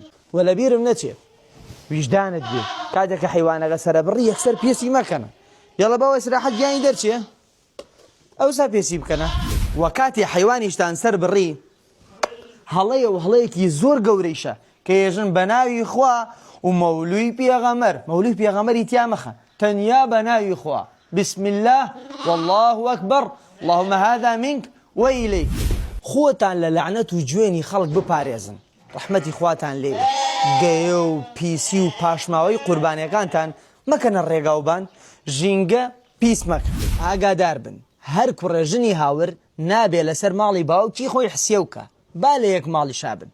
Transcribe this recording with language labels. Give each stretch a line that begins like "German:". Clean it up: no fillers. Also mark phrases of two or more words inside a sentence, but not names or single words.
Central Kurdish: وە لە بیرم نەچێ ویژدانت بێ کاتێکە حیوانەکە سەرە بڕی یەکسەر پێسی مەکەنە، یاڵە باوە سراحەت گیانی دەرچێ ئەوسا پێسی بکەنە. وە کاتی حیوانیشتان سەر بڕی هەڵەیە و هەڵەیەکی زۆر گەورەیشە کە ێژن بە ناوی خوا و مەولوی پێغەمبەر. مەولوی پێغەمبەری تیا مەخە، تەنیا بە ناوی خوا.
Arabic: بسم الله والله أكبر اللهم هذا منك وإليك.
Central Kurdish: خۆتان لە لەعنەت و گوێنی خەڵک بپارێزن، ڕەحمەتی خواتان لێ بێ. گەیە و پیسی و پاشماوەی قوربانیەکانتان مەکەنە ڕێگاوبان، ژینگە پیس مەکە. ئاگادار بن هەر کوڕە ژنی هاور نابێ لەسەر ماڵی باوکی خۆی حسیە وکە، با لە یەک ماڵی شابن.